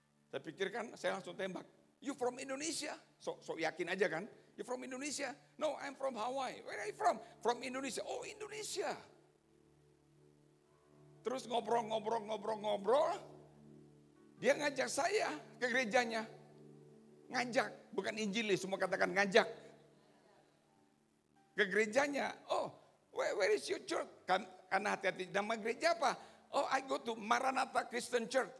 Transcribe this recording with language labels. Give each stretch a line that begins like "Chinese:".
Indonesian: Saya pikirkan, saya langsung tembak,
English: you from Indonesia? So
Indonesian: yakin aja kan,
English: you from Indonesia? No, I'm from Hawaii. Where are you from? From Indonesia. Oh, Indonesia.
Indonesian: Terus ngobrol, dia ngajak saya ke gerejanya. Ngajak, bukan injilis, semua katakan ngajak. Ke gerejanya,
English: oh where is your church?
Indonesian: Karena hati-hati, nama gereja apa?
English: Oh, I go to Maranatha Christian Church.